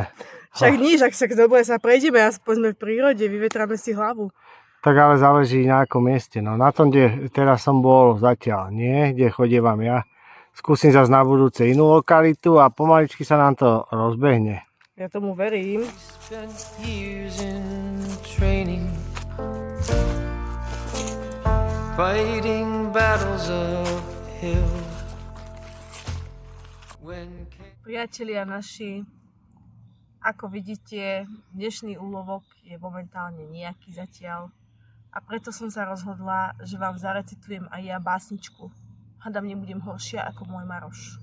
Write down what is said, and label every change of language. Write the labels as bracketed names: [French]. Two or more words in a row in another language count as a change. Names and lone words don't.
[Slovak] Však nič, ak sa dobre sa prejdeme, aspoň sme v prírode, vyvetráme si hlavu. Tak ale záleží na akom mieste. No na tom, kde teraz som bol zatiaľ, nie? Kde chodievam ja. Skúsim zase na budúce inú lokalitu a pomaličky sa nám to rozbehne. Ja tomu verím. [English] Spent years in training, fighting battles uphill. [Slovak] Priatelia naši, ako vidíte, dnešný úlovok je momentálne nejaký zatiaľ. A preto som sa rozhodla, že vám zarecitujem aj ja básničku. Hádam, nebudem horšia ako môj Maroš.